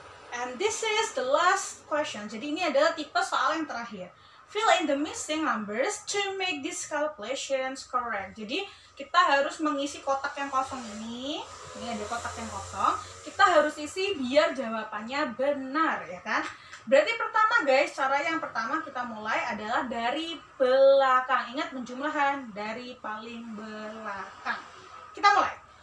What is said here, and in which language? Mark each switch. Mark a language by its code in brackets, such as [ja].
[en] And this is the last question. [id] Jadi ini adalah tipe soal yang terakhir. [en] Fill in the missing numbers to make these calculations correct. [id] Jadi kita harus mengisi kotak yang kosong ini. Ini ada kotak yang kosong. Kita harus isi biar jawabannya benar ya kan. Berarti pertama guys, cara yang pertama kita mulai adalah dari belakang. Ingat penjumlahan dari paling belakang. Kita mulai.